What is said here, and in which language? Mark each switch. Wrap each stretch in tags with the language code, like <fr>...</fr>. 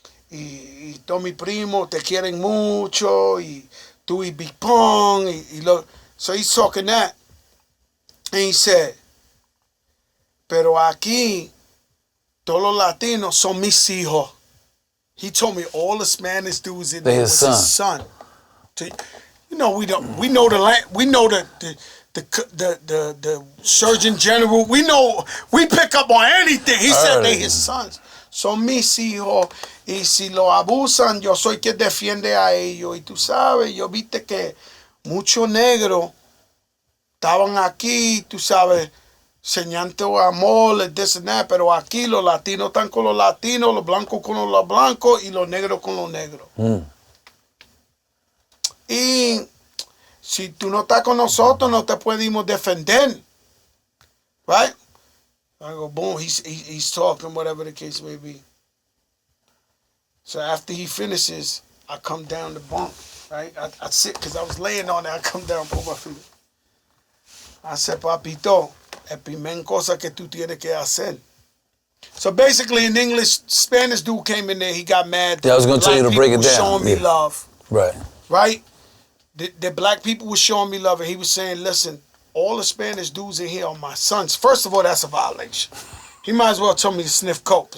<es>Y todos mis primos te quieren mucho. Y tú y Big Pong.</es> <en>So he's talking that. And he said,</en> <es>pero aquí, todos los latinos son mis hijos.</es> <en>He told me all the Spanish dudes in there was his son. You know, we don't. We know the land. We know the Surgeon General. We know. We pick up on anything. He said they his sons.</en> <es>Son mis hijos. Y si lo abusan, yo soy quien defiende a ellos. Y tú sabes, yo viste que muchos negros estaban aquí, tú sabes, enseñando amor,</es> <en>this and that,</en> <es>pero aquí los latinos están con los latinos, los blancos con los blancos y los negros con los negros. Y si tú no estás con nosotros, no te podemos defender.</es> <en>Right? I go, boom, he's talking, whatever the case may be. So after he finishes, I come down the bunk, right? I sit, because I was laying on there. I come down, put my feet. I said,</en> <es>papito, el primer cosa que tú tienes que hacer.</es> <en>So basically, in English, Spanish dude came in there. He got mad. Yeah, I was going to tell you to break it down. Showing me love. Right. Right? The black people were showing me love, and he was saying, listen, all the Spanish dudes in here are my sons. First of all, that's a violation. He might as well tell me to sniff coke.</en>